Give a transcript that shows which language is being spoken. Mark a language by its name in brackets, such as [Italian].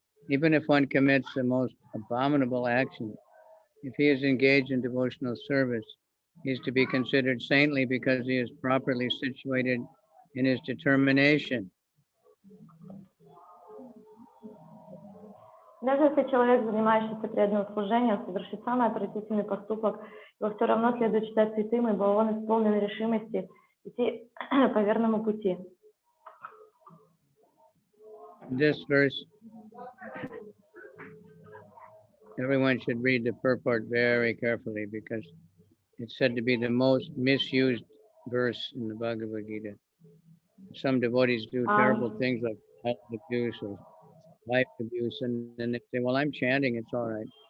[English] Even if one commits the most abominable action, if he is engaged in devotional service, he is to be considered saintly because he is properly situated in his determination. [Russian] Даже если человек, занимающийся преданным служением, совершит самый отвратительный поступок, его все равно следует считать святым, ибо он исполнен решимости идти по верному пути. [English] This verse, everyone should read the purport very carefully because it's said to be the most misused verse in the Bhagavad-Gita. Some devotees do terrible things like child abuse or life abuse, and then they say, well, I'm chanting, it's all right.